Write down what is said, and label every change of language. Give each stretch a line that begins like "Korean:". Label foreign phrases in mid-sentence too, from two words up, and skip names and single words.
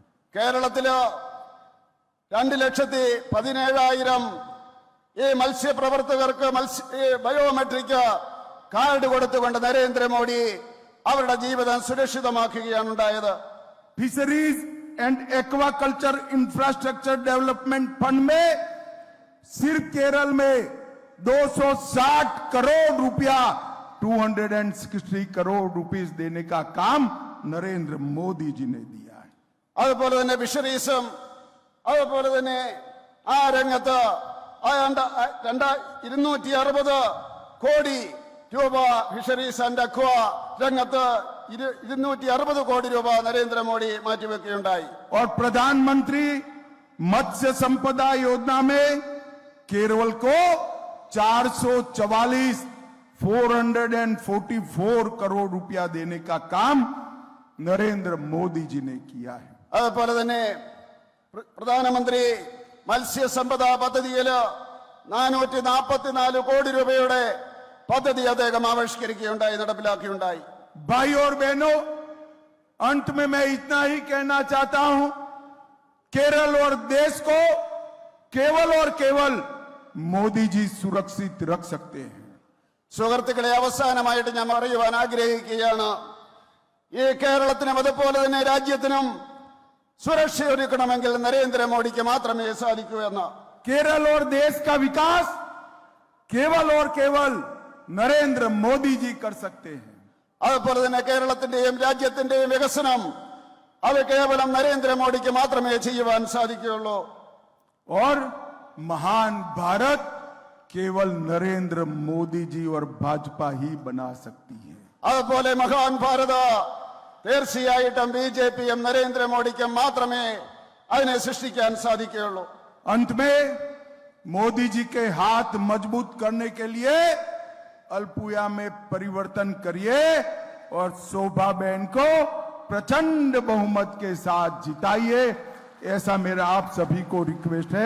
Malayalam: കേരളത്തില് 2,17,000 ഈ മത്സ്യപ്രവർത്തകർക്ക്
English: biometric card
Malayalam: കൊടുത്തുകൊണ്ട് നരേന്ദ്രമോദി അവരുടെ ജീവിതം സുരക്ഷിതമാക്കുകയാണ് ഉണ്ടായത്.
Hindi: फिशरीज एंड एक्वाकल्चर इंफ्रास्ट्रक्चर डेवलपमेंट फंड में सिर्फ केरल में 260 करोड़ रुपया 260 करोड़ रुपीस देने का काम नरेंद्र मोदी जी ने दिया है.
Malayalam: അതുപോലെ തന്നെ ഫിഷറീസും അതുപോലെ തന്നെ ആ രംഗത്ത് 260 കോടി രൂപ
English: fisheries and aqua
Malayalam: രംഗത്ത് 260 കോടി രൂപ നരേന്ദ്രമോദി മാറ്റിവെക്കുകയുണ്ടായി.
Hindi: और प्रधानमंत्री मत्स्य संपदा योजना में केरल को 444 करोड़ रुपया देने का काम नरेंद्र मोदी जी ने किया है.
Malayalam: അതുപോലെ തന്നെ പ്രധാനമന്ത്രി മത്സ്യസമ്പദാ പദ്ധതിയിൽ 444 കോടി രൂപയുടെ പദ്ധതി അദ്ദേഹം ആവിഷ്കരിക്കുകയുണ്ടായി, നടപ്പിലാക്കുകയുണ്ടായി.
Hindi: भाई और बहनों, अंत में मैं इतना ही कहना चाहता हूं, केरल और देश को केवल और केवल मोदी जी सुरक्षित रख सकते हैं.
Malayalam: സുഹൃത്തുക്കളെ, അവസാനമായിട്ട് ഞാൻ പറയുവാൻ ആഗ്രഹിക്കുകയാണ്, ഈ കേരളത്തിനും അതുപോലെ തന്നെ രാജ്യത്തിനും സുരക്ഷ ഒരുക്കണമെങ്കിൽ നരേന്ദ്രമോദിക്ക് മാത്രമേ സാധിക്കൂ എന്ന്.
Hindi: केरल और देश का विकास केवल और केवल नरेंद्र मोदी जी कर सकते हैं.
Malayalam: അതുപോലെ തന്നെ കേരളത്തിന്റെയും രാജ്യത്തിന്റെയും വികസനം അത് കേവലം നരേന്ദ്രമോദിക്ക് മാത്രമേ ചെയ്യുവാൻ സാധിക്കുകയുള്ളൂ.
Hindi: और महान भारत केवल नरेंद्र मोदी जी और भाजपा ही बना सकती है.
Malayalam: അതുപോലെ മഹാൻ ഭാരത തീർച്ചയായിട്ടും BJP-യും നരേന്ദ്രമോദിക്കും മാത്രമേ അതിനെ സൃഷ്ടിക്കാൻ സാധിക്കുകയുള്ളൂ.
Hindi: अंत में मोदी जी के हाथ मजबूत करने के लिए अल्पुया में परिवर्तन करिए और शोभा बहन को प्रचंड बहुमत के साथ जिताइए, ऐसा मेरा आप सभी को रिक्वेस्ट है.